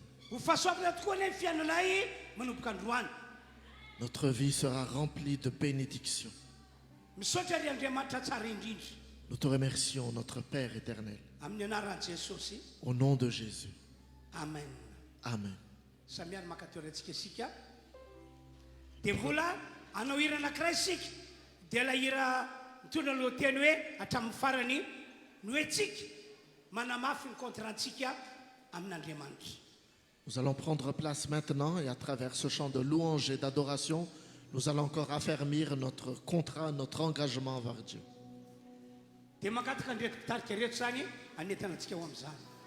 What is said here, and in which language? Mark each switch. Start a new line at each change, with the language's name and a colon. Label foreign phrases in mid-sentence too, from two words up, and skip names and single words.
Malagasy: Ho fahasoavana tokoa ilay fiainanay manomboka androany.
French: Notre vie sera remplie de bénédictions.
Malagasy: Misaotra ry Andriamanitra tsara indrindra.
French: Nous te remercions, notre Père éternel,
Malagasy: Amin'ny anaran'i Jesosy.
French: au nom de Jésus. Amen. Amen.
Malagasy: Samiany makatorantsika isika. Dia mbola anao hira anankiray isika. Dia ilay hira mitondra ny lohateny hoe hatramin'ny farany no hoe tsika manamafy ny contrantsika amin'Andriamanitra.
French: Nous allons prendre place maintenant et à travers ce chant de louange et d'adoration, nous allons encore affermir notre contrat, notre engagement envers Dieu.
Malagasy: Dia mankataka andreto mpitarika reto zany anentana antsika ho amin'izany.